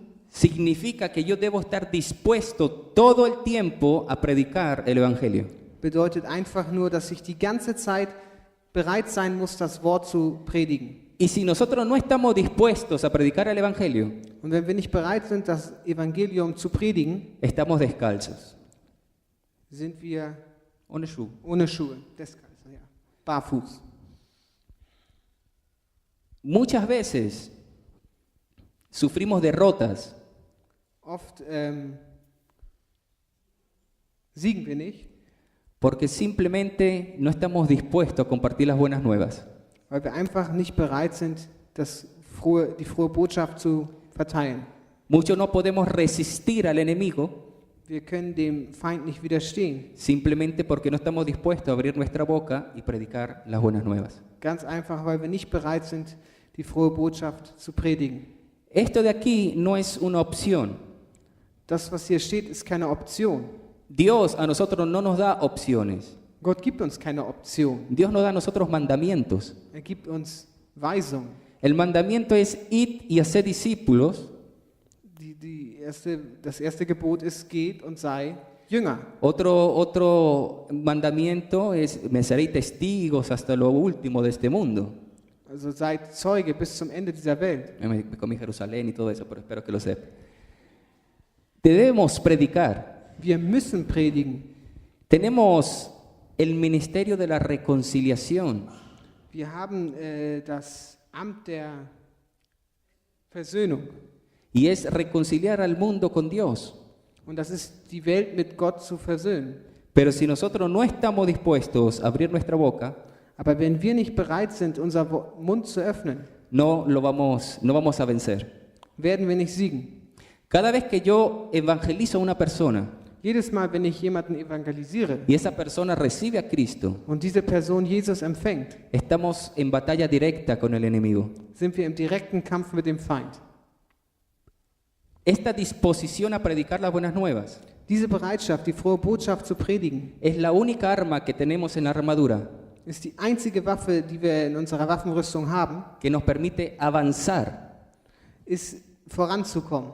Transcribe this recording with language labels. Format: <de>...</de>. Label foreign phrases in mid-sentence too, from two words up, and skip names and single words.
<es>significa que yo debo estar dispuesto todo el tiempo a predicar el Evangelio.</es> <de>Bedeutet einfach nur, dass ich die ganze Zeit bereit sein muss, das Wort zu predigen.</de> <es>Y si nosotros no estamos dispuestos a predicar el Evangelio,</es> <de>Und wenn wir nicht bereit sind, das Evangelium zu predigen,</de> <es>estamos descalzos.</es> <de>sind wir Ohne Schuh. ohne Schuhe, descalzo, ja, barfuß.</de> <es>Muchas veces sufrimos derrotas</es> <de>Oft siegen wir nicht,</de> <es>porque simplemente no estamos dispuestos a compartir las buenas nuevas.</es> <de>weil wir einfach nicht bereit sind, die frohe Botschaft zu verteilen.</de> <es>Muchos no podemos resistir al enemigo</es> <de>Wir können dem Feind nicht widerstehen.</de> <es>simplemente porque no estamos dispuestos a abrir nuestra boca y predicar las buenas nuevas.</es> <de>Ganz einfach, weil wir nicht bereit sind, die frohe Botschaft zu predigen.</de> <es>Esto de aquí no es una opción.</es> <de>Das, was hier steht, ist keine Option.</de> <es>Dios a nosotros no nos da opciones.</es> <de>Gott gibt uns keine Option.</de> <es>Dios nos da a nosotros mandamientos.</es> <de>Er gibt uns Weisungen.</de> <es>El mandamiento es id y hacer discípulos.</es> <de>Das erste Gebot ist, geht und sei Jünger.</de> <es>Otro mandamiento es me seréis testigos hasta lo último de este mundo.</es> <de>Also seid Zeuge bis zum Ende dieser Welt.</de> <es>Me comí Jerusalén y todo eso, pero espero que lo sepa. Debemos predicar.</es> <de>Wir müssen predigen.</de> <es>Tenemos el ministerio de la reconciliación.</es> <de>Wir haben das Amt der Versöhnung.</de> <es>Y es reconciliar al mundo con Dios.</es> <de>Und das ist, die Welt mit Gott zu versöhnen.</de> <es>Pero si nosotros no estamos dispuestos a abrir nuestra boca,</es> <de>Aber wenn wir nicht bereit sind, unser Mund zu öffnen,</de> <es>no vamos a vencer.</es> <de>werden wir nicht siegen.</de> <es>Cada vez que yo evangelizo a una persona</es> <de>Jedes Mal, wenn ich jemanden evangelisiere</de> <es>y esa persona recibe a Cristo,</es> <de>und diese Person Jesus empfängt,</de> <es>estamos en batalla directa con el enemigo.</es> <de>sind wir im direkten Kampf mit dem Feind.</de> <es>Esta disposición a predicar las buenas nuevas</es> <de>Diese Bereitschaft, die frohe Botschaft zu predigen,</de> <es>es la única arma que tenemos en la armadura</es> <de>ist die einzige Waffe, die wir in unserer Waffenrüstung haben,</de> <es>que nos permite avanzar.</es> <de>ist voranzukommen.</de>